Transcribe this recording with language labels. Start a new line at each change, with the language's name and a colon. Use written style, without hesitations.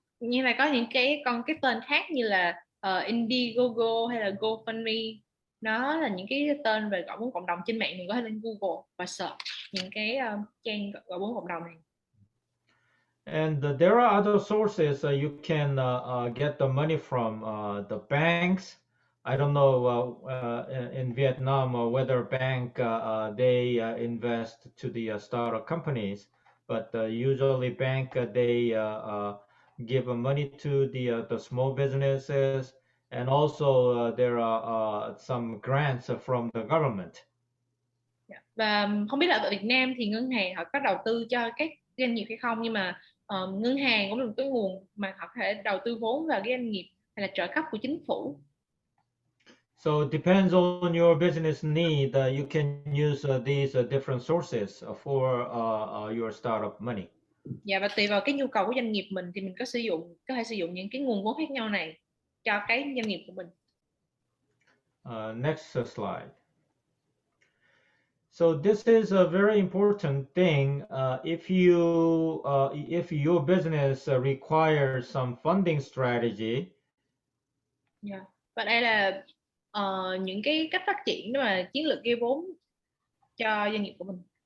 Vietnamese: Như là có những cái tên khác như là Indiegogo hay là GoFundMe, nó là những cái tên về gọi vốn cộng đồng trên mạng. Mình có thể lên Google và search những cái trang gọi vốn cộng đồng này.
English: And there are other sources you can get the money from the banks. I don't know in Vietnam whether bank they invest to the startup companies, but usually bank they give money to the small businesses, and also there are some grants from the government.
Vietnamese: Và không biết là ở Việt Nam thì ngân hàng họ có đầu tư cho các doanh nghiệp hay không, nhưng mà ngân hàng cũng là một cái nguồn mà họ có thể đầu tư vốn vào cái doanh nghiệp hay là trợ cấp của chính phủ.
English: So it depends on your business need. You can use these different sources for your startup money.
Vietnamese: Dạ, và tùy vào cái nhu cầu của doanh nghiệp mình thì mình có thể sử dụng những cái nguồn vốn khác nhau này cho cái doanh nghiệp của mình.
English: Next slide. So this is a very important thing. If your business requires some funding strategy, Yeah.
Vietnamese: Và đây là những cái cách phát triển để mà chiến lược gây vốn cho doanh nghiệp của mình.